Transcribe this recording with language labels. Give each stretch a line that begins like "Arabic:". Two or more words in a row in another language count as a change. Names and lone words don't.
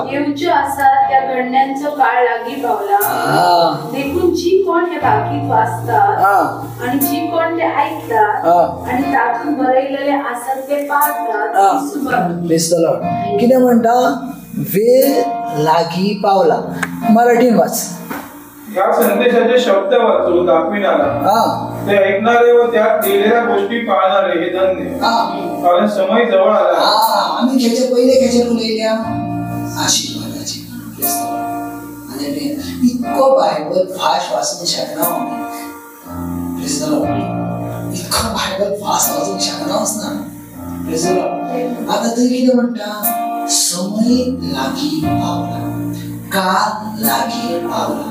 Konkani: त्या घडण्यांचो काळ लागी पावला. देखून जी कोण हे भाकीत वाचतात आणि जी कोण ते ऐकतात आणि तातूंत बरयलेले आसात ते पाळतात. कितें म्हणटा, वेळ लागी पावला. मराठीन वाच.
Marathi: या संदेशाचे शब्द वाचून दाखविणारा, ते ऐकणारे व त्यात दिलेल्या गोष्टी पाळणारे हे धन्य, कारण समय जवळ आला.
Konkani: आम्ही खेचे पहिले खेचे उलयल्या आशीर्वादाची. आणि इतको बायबल फास्ट वाचूंक शकना. इतको बायबल फास्ट वाचूंक शकनाच ना. आता तरी कितें म्हणटा, समय लागी पावला, काल लागी पावला.